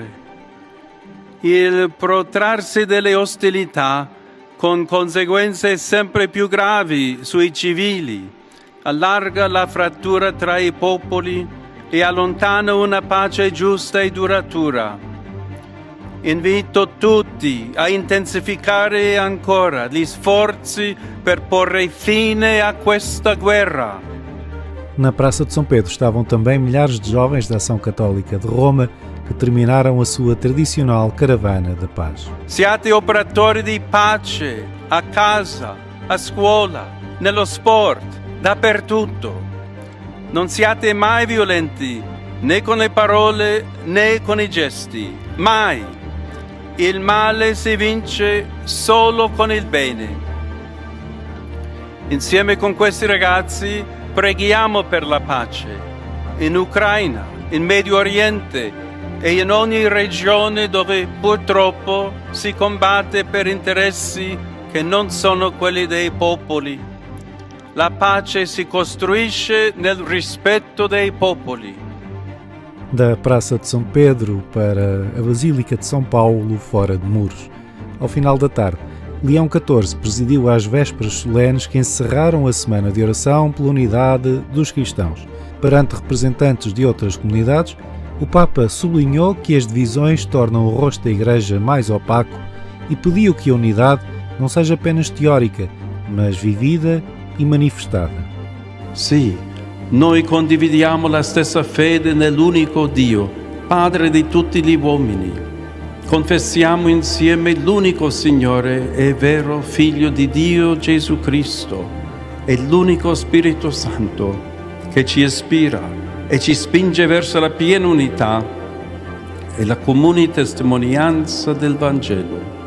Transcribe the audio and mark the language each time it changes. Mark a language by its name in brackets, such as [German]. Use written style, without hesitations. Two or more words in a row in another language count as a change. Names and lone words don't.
[Italian] Il protrarsi delle ostilità, con conseguenze sempre più gravi sui civili, allarga la frattura tra i popoli e allontana una pace giusta e duratura. Invito tutti a intensificare ancora gli sforzi per porre fine a questa guerra. [Portuguese] Na Praça de São Pedro estavam também milhares de jovens da Ação Católica de Roma que terminaram a sua tradicional caravana da paz. [Italian] Siate operatori di pace a casa, a scuola, nello sport, dappertutto. Non siate mai violenti, né con le parole né con i gesti. Mai. Il male si vince solo con il bene. Insieme con questi ragazzi preghiamo per la pace in Ucraina, in Medio Oriente e in ogni regione dove purtroppo si combatte per interessi che non sono quelli dei popoli. La pace si costruisce nel rispetto dei popoli. [Portuguese] Da Praça de São Pedro para a Basílica de São Paulo, fora de muros. Ao final da tarde, Leão XIV presidiu às vésperas solenes que encerraram a semana de oração pela unidade dos cristãos. Perante representantes de outras comunidades, o Papa sublinhou que as divisões tornam o rosto da Igreja mais opaco e pediu que a unidade não seja apenas teórica, mas vivida e manifestada. [Italian] Sì, noi condividiamo la stessa fede nell'unico Dio, Padre di tutti gli uomini. Confessiamo insieme l'unico Signore e vero Figlio di Dio Gesù Cristo e l'unico Spirito Santo che ci ispira e ci spinge verso la piena unità e la comune testimonianza del Vangelo.